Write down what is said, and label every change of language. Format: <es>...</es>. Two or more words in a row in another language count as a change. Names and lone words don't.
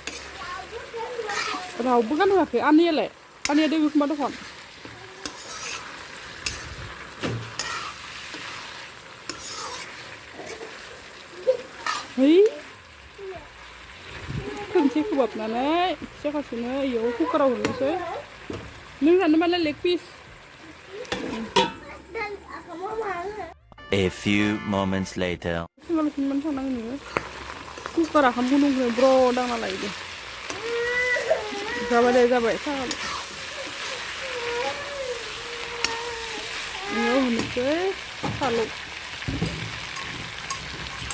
<brx>रावबो गानहोआखै आनैयालाय आनैया दोङो खोमा दखान है खनसे खोबहाबनानै फिसाखासेनो इयाव कुकाराव होनोसै नों जानोबालाय</brx> <en>leg piece A few moments later.</en> <brx>सिंगालसिममोन थांनांगोन नोङो कुकार आखाम गुदुंखौ ब्र' दांना लायदो जाबाय दे जाबाय सागाबाय इयाव होनोसै फालौ</brx>